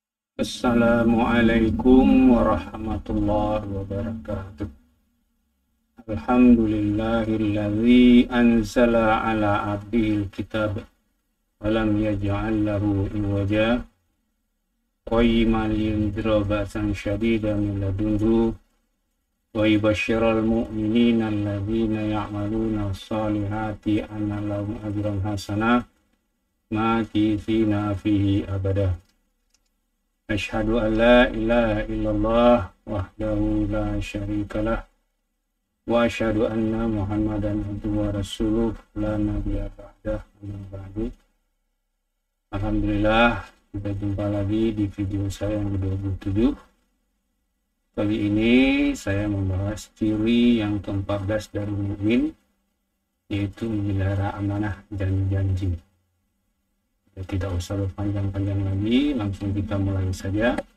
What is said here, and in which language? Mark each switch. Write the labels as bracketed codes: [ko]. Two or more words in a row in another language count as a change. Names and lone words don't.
[ar] السلام عليكم ورحمة الله وبركاته. الحمد لله الذي أنزل على عبده الكتاب ولم يجعل له عوجا قيما لينذر بأسا شديدا من لدنه ويبشر المؤمنين الذين يعملون الصالحات أن لهم أجرا حسنا ماكثين فيه أبدا. أشهد أن لا إله إلا الله وحده لا شريك له وأشهد أن محمدا عبده ورسوله لا نبي بعده. [id] Alhamdulillah, kita jumpa lagi di video saya yang ke-27. Kali ini saya membahas ciri yang ke-14 dari mukmin, yaitu memelihara amanah dan janji. Tidak usah berpanjang-panjang lagi, langsung kita mulai saja.